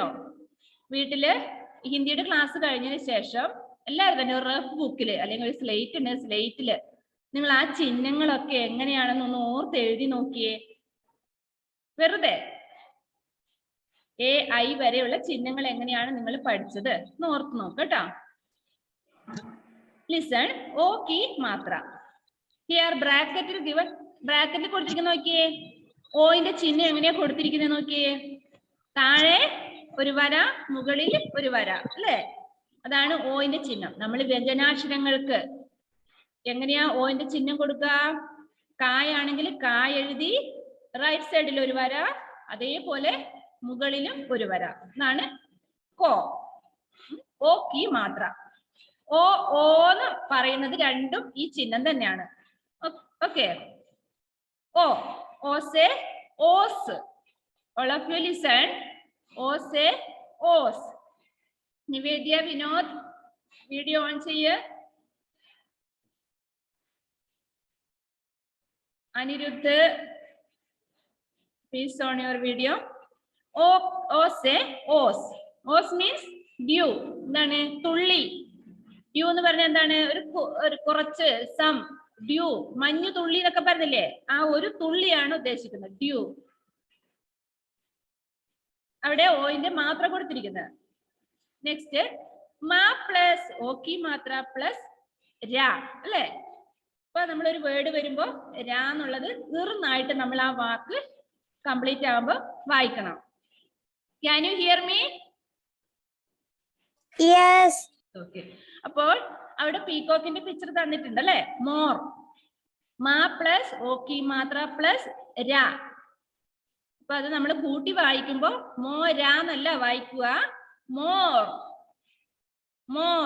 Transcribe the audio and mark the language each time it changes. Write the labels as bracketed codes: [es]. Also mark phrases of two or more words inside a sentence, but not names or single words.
[ml] വീട്ടില് ഹിന്ദിയുടെ ക്ലാസ് കഴിഞ്ഞതിന് ശേഷം എല്ലാവരും തന്നെ ഒരു റഫ് ബുക്കില് അല്ലെങ്കിൽ ഒരു സ്ലേറ്റില് നിങ്ങൾ ആ ചിഹ്നങ്ങളൊക്കെ എങ്ങനെയാണെന്നൊന്ന് ഓർത്ത് എഴുതി നോക്കിയേ. വെറുതെ എ, ഐ വരെയുള്ള ചിഹ്നങ്ങൾ എങ്ങനെയാണ് നിങ്ങൾ പഠിച്ചത് എന്ന് ഓർത്ത് നോക്ക് കേട്ടോ. [hi] ലിസൺ ഓ की मात्रा. [ml] ഹിയർ ബ്രാക്കറ്റിൽ ഗിവൺ, ബ്രാക്കറ്റിൽ കൊടുത്തിരിക്കുന്ന നോക്കിയേ. ഓന്റെ ചിഹ്നം എങ്ങനെയാ കൊടുത്തിരിക്കുന്നത് നോക്കിയേ. താഴെ ഒരു വര, മുകളിൽ ഒരു വര, അല്ലേ? അതാണ് ഓന്റെ ചിഹ്നം. നമ്മൾ വ്യഞ്ജനാക്ഷരങ്ങൾക്ക് എങ്ങനെയാ ഓന്റെ ചിഹ്നം കൊടുക്കുക? കായാണെങ്കിൽ കായ് എഴുതി റൈറ്റ് സൈഡിൽ ഒരു വര, അതേപോലെ മുകളിലും ഒരു വര. എന്നാണ് കോ. [hi] ओ की मात्रा. [ml] ഓ ഓ എന്ന് പറയുന്നത് രണ്ടും ഈ ചിഹ്നം തന്നെയാണ്. [hi] ओके, ओ ओ से ओस. [en] All of you listen. [hi] ओ से ओस. [ml] Nivedya, Vinod, [en] video on [ml] cheyiye. [en] Anirudh, please on your video. [hi] ओ से ओस. [en] Os means dew. [ml] എന്താണ്? തുള്ളി. Dew എന്ന് പറഞ്ഞാൽ എന്താണ്? ഒരു കുറച്ച് [en] some dew, [ml] മഞ്ഞു തുള്ളി എന്നൊക്കെ പറഞ്ഞില്ലേ, ആ ഒരു തുള്ളിയാണ് ഉദ്ദേശിക്കുന്നത് dew. അവിടെ ഓയിന്റെ മാത്ര കൊടുത്തിരിക്കുന്നത്. നെക്സ്റ്റ് മാ പ്ലസ് [hi] ओ की मात्रा [ml] പ്ലസ് രാ അല്ലെ. അപ്പൊ നമ്മളൊരു വേർഡ് വരുമ്പോ രാ എന്നുള്ളത് തീർന്നായിട്ട് നമ്മൾ ആ വാക്ക് കംപ്ലീറ്റ് ആകുമ്പോ വായിക്കണം. [en] Can you hear me? യെസ്. [ml] ഓക്കെ, അപ്പോൾ അവിടെ പീകോക്കിന്റെ പിക്ചർ തന്നിട്ടുണ്ട് അല്ലെ. മോർ, മാ പ്ലസ് [hi] ओ की मात्रा [ml] പ്ലസ് രാ. അപ്പൊ അത് നമ്മൾ കൂട്ടി വായിക്കുമ്പോ മോരാന്നല്ല വായിക്കുക, മോർ മോർ.